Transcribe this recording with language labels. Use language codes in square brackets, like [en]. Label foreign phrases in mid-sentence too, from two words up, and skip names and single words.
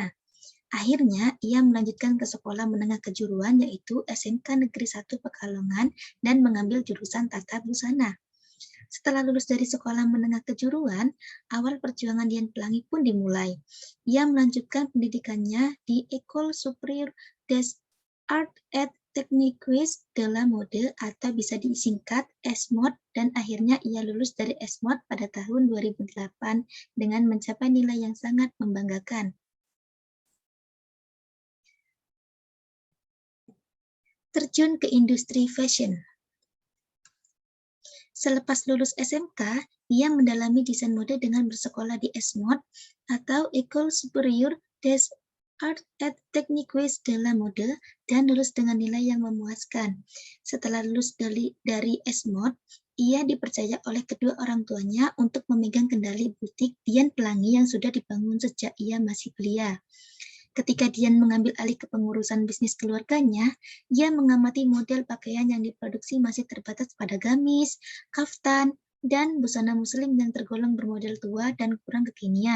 [id] Akhirnya, ia melanjutkan ke sekolah menengah kejuruan yaitu SMK Negeri 1 Pekalongan dan mengambil jurusan tata busana. Setelah lulus dari sekolah menengah kejuruan, awal perjuangan Dian Pelangi pun dimulai. Ia melanjutkan pendidikannya di École Supérieure des Arts et Techniques de la Mode atau bisa disingkat ESMOD dan akhirnya ia lulus dari ESMOD pada tahun 2008 dengan mencapai nilai yang sangat membanggakan. Terjun ke industri fashion. Selepas lulus SMK, ia mendalami desain mode dengan bersekolah di ESMOD atau École Supérieure des Arts et Techniques de la Mode dan lulus dengan nilai yang memuaskan. Setelah lulus dari ESMOD, ia dipercaya oleh kedua orang tuanya untuk memegang kendali butik Dian Pelangi yang sudah dibangun sejak ia masih belia. Ketika Dian mengambil alih kepengurusan bisnis keluarganya, ia mengamati model pakaian yang diproduksi masih terbatas pada gamis, kaftan, dan busana muslim yang tergolong bermodel tua dan kurang kekinian.